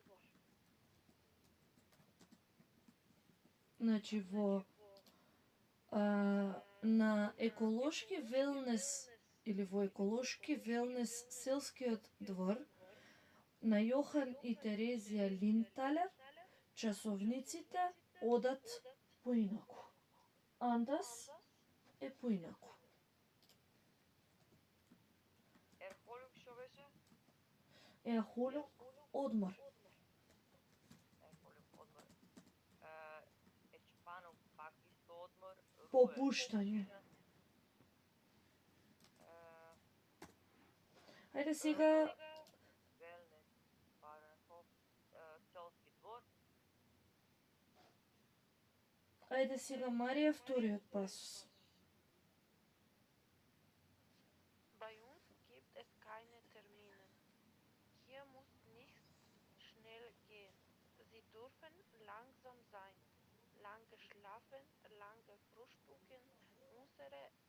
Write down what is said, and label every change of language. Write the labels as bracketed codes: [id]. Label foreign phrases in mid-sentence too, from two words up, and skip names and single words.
[mk] Значи во на еколошки велнес или во еколошки велнес селскиот двор на Јохан и Терезија Линдталер часовниците одат поинаку. Андас е поинаку. Erholung што беше? Erholung, одмор. [de] Erholung, odmor. Entspannung, [mk] пак исто одмор. Ruhe. Попуштање. Ајде сега [de] Wellness, Bauernhof, [mk] селски двор. Ајде сега Марија вториот пасус. [de] Bei uns gibt es keine Termine. Hier muss nichts schnell gehen. Sie dürfen langsam sein. Lange schlafen, lange frühstücken. Unsere